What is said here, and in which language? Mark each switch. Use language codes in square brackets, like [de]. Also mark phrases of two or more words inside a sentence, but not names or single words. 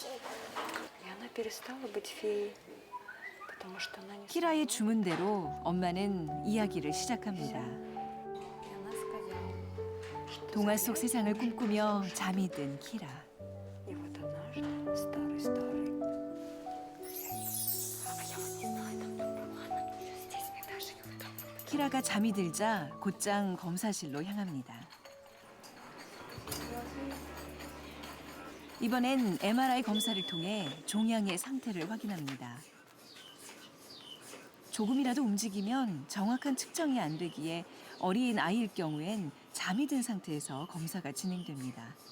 [ru] И она перестала быть феей, потому что она не... [ko] 키라의 주문대로 엄마는 이야기를 시작합니다. [ru] И она сказала, что... [ko] 동화 속 세상을 꿈꾸며 잠이 든 키라. [ru] И вот однажды старый-старый... А я вот не знаю, там была здесь, мне даже не там. [ko] 키라가 잠이 들자 곧장 검사실로 향합니다. 이번엔 MRI 검사를 통해 종양의 상태를 확인합니다. 조금이라도 움직이면 정확한 측정이 안 되기에 어린 아이일 경우엔 잠이 든 상태에서 검사가 진행됩니다.